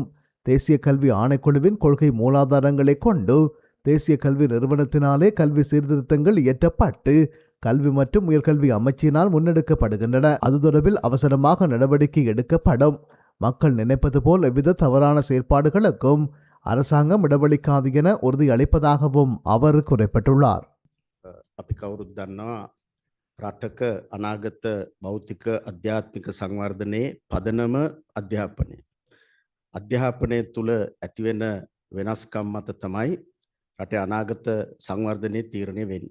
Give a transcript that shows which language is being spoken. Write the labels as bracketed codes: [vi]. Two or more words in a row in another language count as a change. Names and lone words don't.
[ta] தேசிய கல்வி ஆணைக்குழுவின் கொள்கை மூலாதாரங்களை கொண்டு தேசிய கல்வி நிறுவனத்தினாலே கல்வி சீர்திருத்தங்கள் இயற்றப்பட்டு கல்வி மற்றும் உயர்கல்வி அமைச்சினால் முன்னெடுக்கப்படுகின்றன. அது தொடர்பில் அவசரமாக நடவடிக்கை எடுக்கப்படும். மக்கள் நினைப்பது போல் எவ்வித தவறான செயற்பாடுகளுக்கும் அரசாங்கம் இடவளிக்காது என உறுதியளிப்பதாகவும் அவர் குறிப்பிட்டுள்ளார். [si] අපි කවුරුත් දන්නවා රටක අනාගත භෞතික අධ්‍යාත්මික සංවර්ධනයේ පදනම අධ්‍යාපනය. අධ්‍යාපනය තුළ ඇතිවෙන වෙනස්කම් මත තමයි රටේ අනාගත සංවර්ධනයේ තීරණය වෙන්නේ.